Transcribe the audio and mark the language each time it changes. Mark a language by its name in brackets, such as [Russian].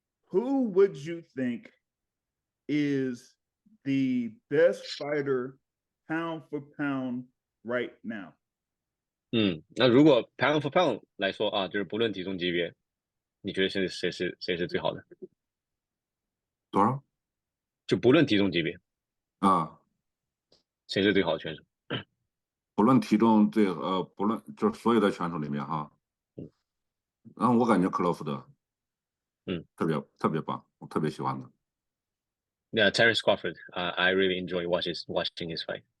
[English] Who would you think is the best fighter pound for pound right now? [Chinese] 那如果 [English] pound for pound [Chinese] 来说啊，就是不论体重级别，你觉得谁是最好的？多少？就不论体重级别，啊，谁是最好的选手？不论体重不论就是所有的选手里面哈，然后我感觉克洛福德，特别棒，我特别喜欢他。 [English] Yeah, Terence Crawford. I really enjoy watching his fight.